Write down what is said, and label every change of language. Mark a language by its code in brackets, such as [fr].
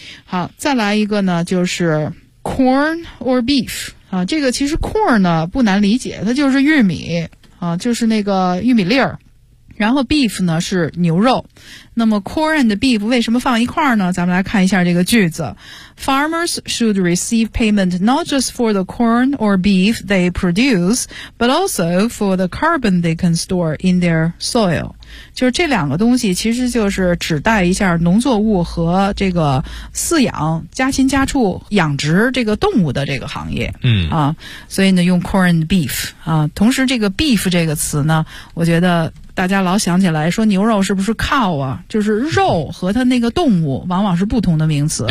[zh] 好，再来一个呢，就是 corn or beef 啊，这个其实 corn 呢不难理解，它就是玉米啊，就是那个玉米粒儿。然后 beef 呢是牛肉，那么 corn and beef 为什么放一块呢？咱们来看一下这个句子。 [en] Farmers should receive payment not just for the corn or beef they produce, but also for the carbon they can store in their soil. [zh] 就是这两个东西其实就是指代一下农作物和这个饲养家禽家畜养殖这个动物的这个行业。嗯啊，所以呢用 corn and beef 啊，同时这个 beef 这个词呢，我觉得大家老想起来说牛肉是不是 cow 啊，就是肉和它那个动物往往是不同的名词。